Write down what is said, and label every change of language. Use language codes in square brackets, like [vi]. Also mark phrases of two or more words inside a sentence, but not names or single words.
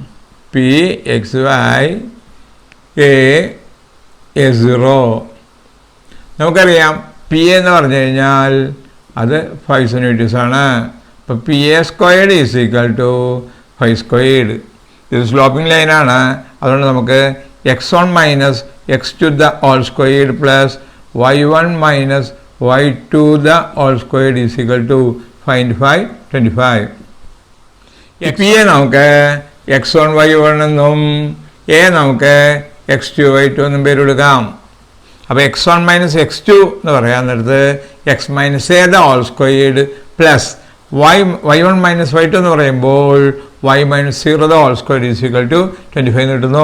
[en] PXY A0. [ml] നമുക്കറിയാം പി എന്ന് പറഞ്ഞു കഴിഞ്ഞാൽ അത് 5 സെൻറ്റിമീറ്റേഴ്സ് ആണ്. അപ്പോൾ PA² = 5 സ്ക്വയേർഡ്. ഇത് [en] sloping line. [ml] അതുകൊണ്ട് നമുക്ക് x1 - x2² + y1 - y2² = find 5, 25. പി എ നമുക്ക് x1 y1 എന്നും എ നമുക്ക് x2 y2 എന്നും പേര് കൊടുക്കാം. അപ്പോൾ x1 - x2 എന്ന് പറയാൻ നേരത്ത് x - a² പ്ലസ് y1 - y2 എന്ന് പറയുമ്പോൾ y - 0² = 25 എന്ന് കിട്ടുന്നു.